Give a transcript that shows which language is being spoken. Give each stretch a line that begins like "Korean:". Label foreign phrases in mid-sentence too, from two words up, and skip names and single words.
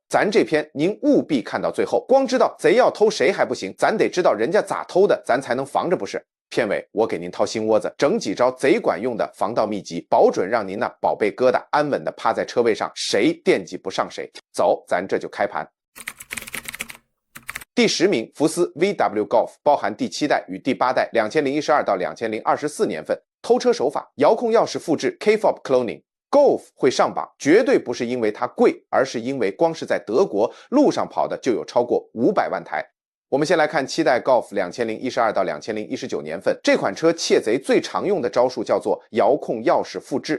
Chinese: 咱這篇您務必看到最後，光知道賊要偷誰還不行，咱得知道人家咋偷的，咱才能防着不是？片尾我給您掏心窩子，整幾招賊管用的防盜秘籍，保準讓您那寶貝疙瘩安穩的趴在車位上，誰惦記不上誰。走，咱這就開盤。第10名，福斯 VW Golf，包含第7代與第8代2012到2024年份。偷車手法，遙控鑰匙複製
English: K-fob cloning。
Chinese: Golf 會上榜，絕對不是因為它貴，而是因為光是在德國路上跑的就有超過500萬台。我們先來看7代 Golf 2012到2019年份，这款車竊賊最常用的招數叫做遙控鑰匙複製。